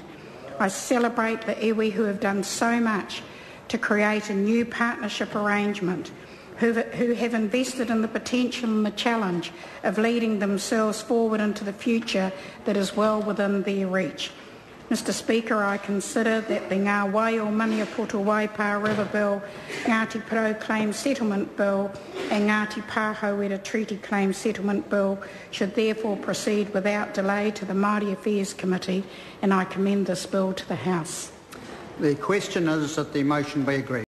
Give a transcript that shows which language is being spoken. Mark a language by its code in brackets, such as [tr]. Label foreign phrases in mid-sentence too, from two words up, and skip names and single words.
[en] I celebrate the iwi who have done so much to create a new partnership arrangement, who have invested in the potential and the challenge of leading themselves forward into the future that is well within their reach. Mr Speaker, I consider that the Ngā Wai o Maniapoto Waipa River Bill, Ngati Porou Claim Settlement Bill and Ngati Pahauwera Treaty Claim Settlement Bill should therefore proceed without delay to the Māori Affairs Committee, and I commend this bill to the House. The question is that the motion be agreed.